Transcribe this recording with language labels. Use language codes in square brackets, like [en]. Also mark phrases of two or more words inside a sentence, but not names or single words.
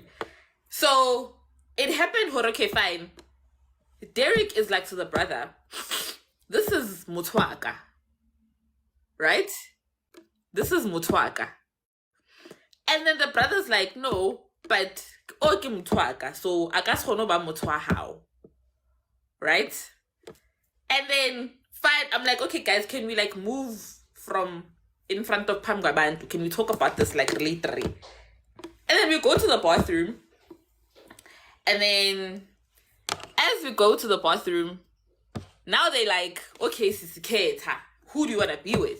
[en] So it happened. Okay, fine. Derek is like to the brother, this is Mutwaka, right? This is Mutwaka. And then the brother's like, no, but okay Mutwaka, so I guess [st] hono ba [en] Mutwa how, right? And then fine, I'm like, okay guys, can we like move from in front of Pamgabantu? Can we talk about this like later? And then we go to the bathroom, and then as we go to the bathroom, now they like, okay, Sisiketa, who do you want to be with?